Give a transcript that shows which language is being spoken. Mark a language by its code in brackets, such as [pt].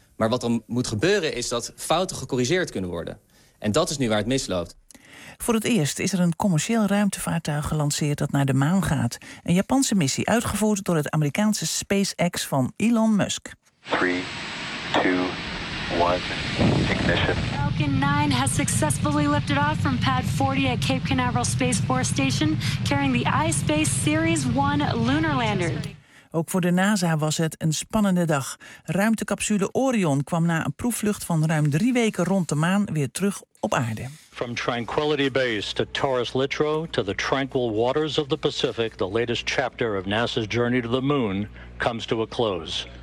[nl] Maar wat er moet gebeuren is dat fouten gecorrigeerd kunnen worden. En dat is nu waar het misloopt. Voor het eerst is er een commercieel ruimtevaartuig gelanceerd dat naar de maan gaat. Een Japanse missie uitgevoerd door het Amerikaanse SpaceX van Elon Musk. [en] 3, 2, 1, ignition. Falcon 9 has successfully lifted off from pad 40 at Cape Canaveral Space Force Station, carrying the iSpace Series 1 lunar lander. [nl] Ook voor de NASA was het een spannende dag. Ruimtecapsule Orion kwam na een proefvlucht van ruim 3 weken rond de maan weer terug op aarde. [en] From Tranquility Base to Taurus Littro to the tranquil waters of the Pacific, the latest chapter of NASA's journey to the moon comes to a close.